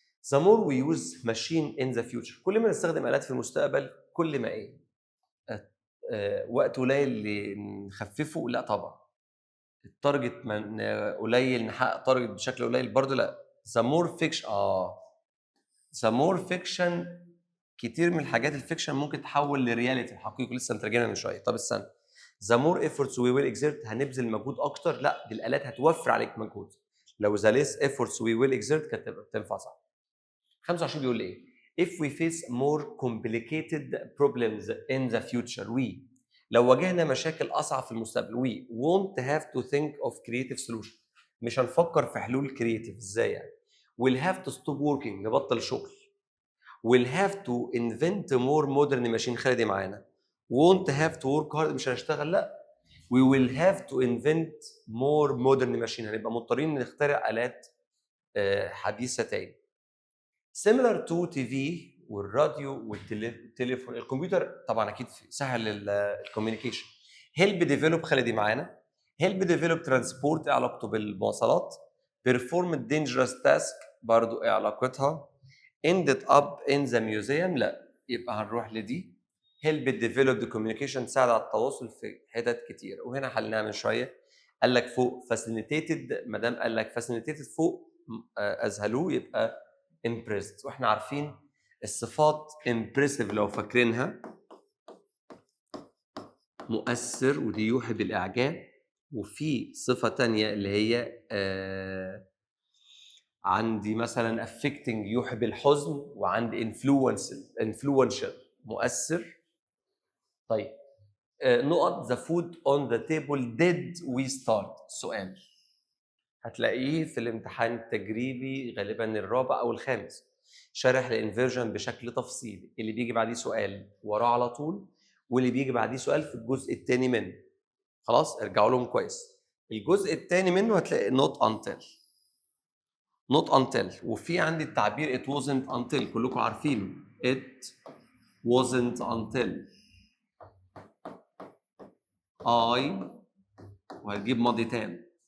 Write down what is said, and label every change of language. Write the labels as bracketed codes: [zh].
[en] the more we use machine in the future [ar] كل ما نستخدم آلات في المستقبل كل ما ايه؟ وقت قليل نخففه لا طبعا. التارجت قليل نحقق تارجت بشكل قليل برضه لا. [en] the more fiction the more fiction [ar] كتير من الحاجات الفيكشن ممكن تحول لرياليتي الحقيقي لسه مترجمها من شويه. طب استنى [en] the more efforts we will exert [ar] هنبذل مجهود اكتر لا دي الالات هتوفر عليك مجهود. لو [en] the less efforts we will exert [ar] كانت تبقى تنفع صح. 25 بيقول ايه؟ [en] if we face more complicated problems in the future [ar] لو واجهنا مشاكل اصعب في المستقبل [en] we won't have to think of creative solution [ar] مش هنفكر في حلول كرييتيف. ازاي يعني؟ [en] we'll have to stop working [ar] نبطل شغل. [en] we'll have to invent more modern machine. [ar] خلي دي معانا. [en] won't have to work hard [ar] مش هنشتغل لا. [en] we will have to invent more modern machine [ar] هنبقى مضطرين نخترع آلات حديثة تاني. [en] similar to TV [ar] والراديو والتليفون. الكمبيوتر طبعا اكيد سهل الكوميونيكيشن. [en] help develop [ar] خلي دي معانا. [en] help develop transport [ar] ايه علاقته بالمواصلات. [en] perform dangerous task [ar] برضو ايه علاقتها. [en] ended up in the museum [ar] لا يبقى هنروح لدي. [en] help develop the communication [ar] تساعد على التواصل في حتت كتير. وهنا حلناها من شويه. قال لك فوق facilitated ما دام قال لك facilitated فوق اذهلوه يبقى impressed. واحنا عارفين الصفات impressive لو فاكرينها مؤثر ودي يوحي بالاعجاب. وفي صفه تانية اللي هي عندي مثلا affecting يوحي بالحزن وعندي influential مؤثر. طيب نقط [en] the food on the table did we start. [ar] سؤال هتلاقيه في الامتحان التجريبي غالبا الرابع او الخامس. شارح الانفيرجن بشكل تفصيلي اللي بيجي بعديه سؤال وراه على طول واللي بيجي بعديه سؤال في الجزء الثاني منه. خلاص ارجعوا لهم كويس. الجزء الثاني منه هتلاقي not until وفي عندي التعبير [en] it wasn't until [ar] كلكم عارفينه. [en] it wasn't until I [ar] وهتجيب ماضي تام.